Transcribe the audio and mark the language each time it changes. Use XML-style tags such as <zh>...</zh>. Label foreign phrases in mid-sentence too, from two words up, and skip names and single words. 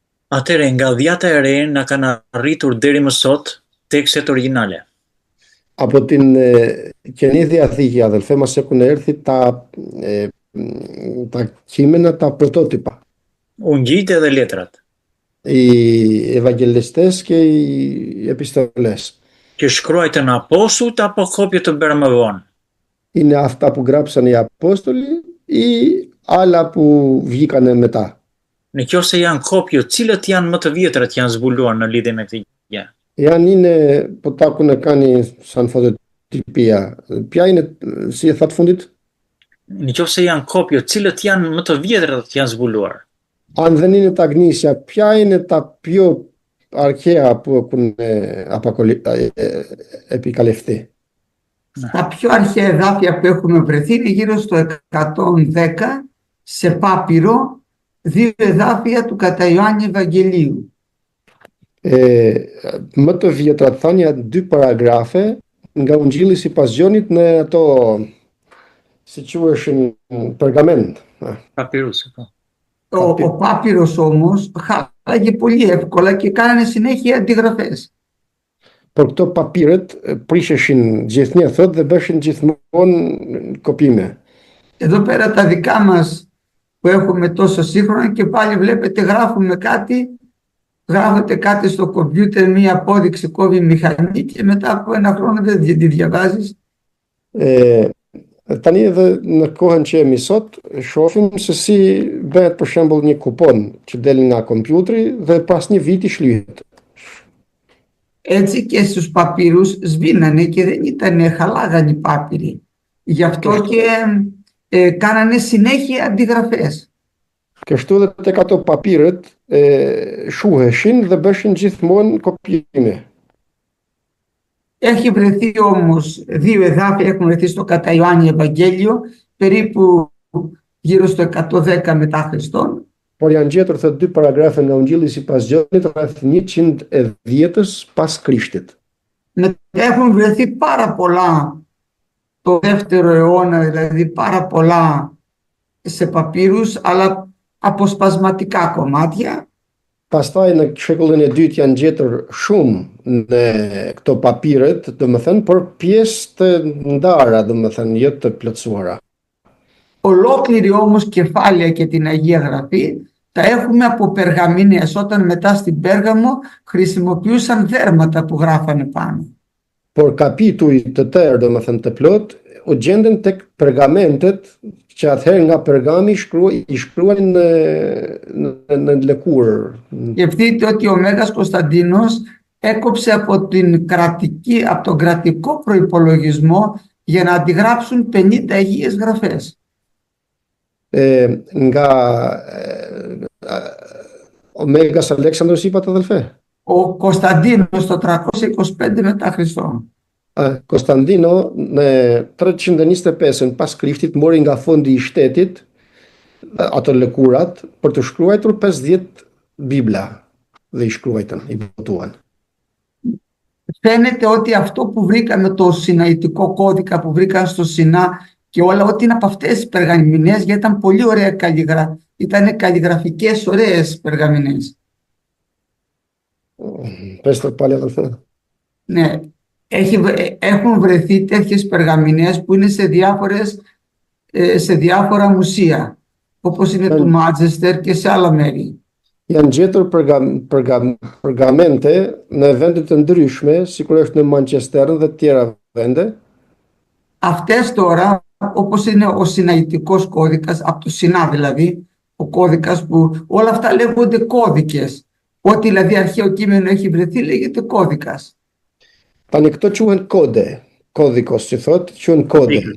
<sq>Atëre, nga dhjata e re na kanë arritur deri më sot tekstet origjinale.</sq> <el>Από την Καινή Διαθήκη, αδελφέ μας, έχουν έρθει τα κείμενα, τα πρωτότυπα.</el> <sq>Ungjijtë dhe letrat,</sq> <el>Οι Ευαγγελιστές και οι επιστολές.</el> <sq>që shkruajtën apostujt apo kopje të bërë më vonë.</sq> <el>Είναι αυτά που γράψαν οι Απόστολοι ή άλλα που βγήκανε μετά.</el> <sq>Në qoftë se janë kopje, cilët janë më të vjetrat janë zbuluar në lidhje me këtë gjë.</sq> <el>Εάν είναι που τα έχουν κάνει σαν φωτοτυπία, ποια είναι,</el> <sq>si e thatë fundit? Në qoftë se janë kopje, cilët janë më të vjetrat janë zbuluar.</sq> <el>Αν δεν είναι τα γνήσια, ποια είναι τα πιο αρχαία που έχουν επικαλυφθεί? Τα πιο αρχαία εδάφια που έχουμε βρεθεί είναι γύρω στο 110 σε Πάπυρο, 2 εδάφια του κατά Ιωάννη Ευαγγελίου.</el> <sq>Më të vjetra thënë janë 2 paragrafe nga Ungjilli sipas Gjonit në ato, si quheshin, pergament. Papirus, po.</sq> <el>Ο Πάπυρος όμως χάλαγε πολύ εύκολα και κάνανε συνέχεια αντιγραφές.</el> <sq>Por këto papirët prisheshin gjithnjë thot dhe bëshin gjithmonë kopime.</sq> <el>Εδώ πέρα τα δικά μας που έχουμε τόσο σύγχρονα και πάλι βλέπετε γράφουμε κάτι, γράφετε κάτι στο κομπιούτερ, μία απόδειξη κόβει η μηχανή και μετά από ένα χρόνο δεν τη διαβάζεις.</el> <sq>Tani edhe në kohën që jemi sot, shohim se si bëhet për shembull një kupon që del nga kompjuteri dhe pas një viti shlyhet.</sq> <el>Έτσι και στους παπύρους σβήνανε και δεν ήταν χαλάγανε οι πάπυροι. Γι' αυτό και κάνανε συνέχεια αντιγραφές.</el> <sq>Και ashtu edhe tek ato papirët shuheshin dhe bëshin gjithmonë kopime.</sq> <el>Έχει βρεθεί όμως 2 εδάφια, έχουν βρεθεί στο κατά Ιωάννη Ευαγγέλιο, περίπου γύρω στο 110 μετά Χριστόν.</el> <sq>Por janë gjetur thot 2 paragrafe nga Ungjilli sipas Gjonit rreth 110-ës pas Krishtit.</sq> <el>Μετά έχουν βρεθεί πάρα πολλά το 2ο αιώνα, δηλαδή πάρα πολλά σε παπύρους, αλλά αποσπασματικά κομμάτια.</el> <sq>Pastaj në shekullin e dytë janë gjetur shumë në këto papirët, domethënë, por pjesë të ndara, domethënë, jo të plotësuara.</sq> <el>Ολόκληρη όμως κεφάλαια και την Αγία Γραφή τα έχουμε από περγαμηνές, όταν μετά στην Πέργαμο χρησιμοποιούσαν δέρματα που γράφανε πάνω.</el> <sq>Por kapituj të tërë, domethënë të plot, u gjenden tek pergamentet që atëherë nga Pergami i shkruanin në lëkurë.</sq> <el>Σκεφτείτε ότι ο Μέγας Κωνσταντίνος έκοψε από τον κρατικό προϋπολογισμό για να αντιγράψουν 50 Αγίες Γραφές. Nga ο Μέγας Αλέξανδρος είπατε, αδελφέ? Ο Κωνσταντίνος το 325 μετά Χριστό.</el> <sq>Konstantino në 325 pas Krishtit mori nga fondi i shtetit ato lëkurat për të shkruar 50 bibla dhe i shkruajtën, i botuan.</sq> <el>Φαίνεται ότι αυτό που βρήκαμε, το Σιναϊτικό κώδικα που βρήκαν στο Σινά και όλα, ότι είναι από αυτές τις περγαμηνές, γιατί ήταν πολύ ωραία ήταν καλλιγραφικές, ωραίες περγαμηνές. Πες το πάλι, αδελφέ. Ναι. Έχουν βρεθεί τέτοιες περγαμηνές που είναι σε διάφορα μουσεία, όπως είναι του Μάντσεστερ και σε άλλα μέρη.</el> <sq>Janë gjetur pergamente në vende të ndryshme, sikur është në Manchester dhe të tjera vende.</sq> <el>Αυτές τώρα, όπως είναι ο Σιναϊτικός κώδικας, από το Σινά δηλαδή, ο κώδικας που όλα αυτά λέγονται κώδικες. Ό,τι δηλαδή αρχαίο κείμενο έχει βρεθεί λέγεται κώδικας.</el> <sq>Tani këto quhen kode, kodikos që thot, quhen kode.</sq>